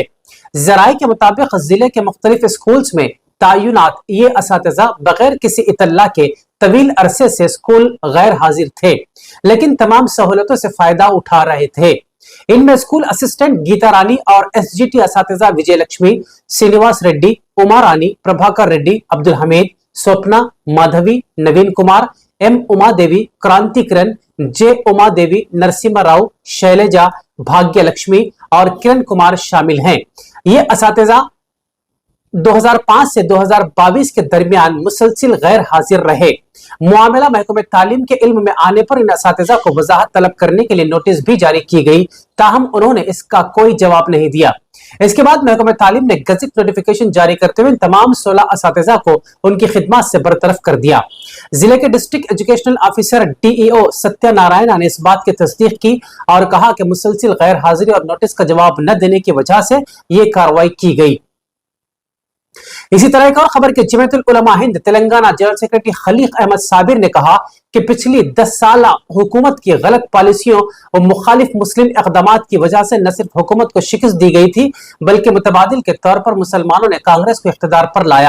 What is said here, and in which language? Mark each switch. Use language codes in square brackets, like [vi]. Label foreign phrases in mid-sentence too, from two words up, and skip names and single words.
[ur] ذرائع کے مطابق ضلع کے مختلف اسکولز میں تعینات یہ اساتذہ بغیر کسی اطلاع کے طویل عرصے سے اسکول غیر حاضر تھے لیکن تمام سہولتوں سے فائدہ اٹھا رہے تھے۔ ان میں [en] School Assistant [ur] گیتا رانی اور SGT اساتذہ وجے لکشمی، سینیواس ریڈی، اما رانی، پربھاکر ریڈی، عبدالحمید، سوپنا، مادھوی، نوین کمار، M اما دیوی، کرانتی کرن، J اما دیوی، نرسمہ راؤ، شیلجا، بھاگیہ لکشمی اور کرن کمار شامل ہیں۔ یہ اساتذہ 2005 سے 2022 کے درمیان مسلسل غیر حاضر رہے۔ معاملہ محکمہ تعلیم کے علم میں آنے پر ان اساتذہ کو وضاحت طلب کرنے کے لیے نوٹس بھی جاری کی گئی، تاہم انہوں نے اس کا کوئی جواب نہیں دیا۔ اس کے بعد محکمہ تعلیم نے [en] Gazette Notification [ur] جاری کرتے ہوئے تمام 16 اساتذہ کو ان کی خدمات سے برطرف کر دیا۔ ضلع کے [en] District Educational Officer [ur] DEO ستیہ نارائنا نے اس بات کی تصدیق کی اور کہا کہ مسلسل غیر حاضری اور نوٹس کا جواب نہ دینے کی وجہ سے یہ کارروائی کی گئی۔ اسی طرح ایک اور خبر کے جمعیت العلماء ہند تلنگانہ [en] General Secretary [ur] خلیق احمد صابر نے کہا کہ پچھلی 10 سال حکومت کی غلط پالیسیوں اور مخالف مسلم اقدامات کی وجہ سے نہ صرف حکومت کو شکست دی گئی تھی بلکہ متبادل کے طور پر مسلمانوں نے کانگریس کو اقتدار پر لایا.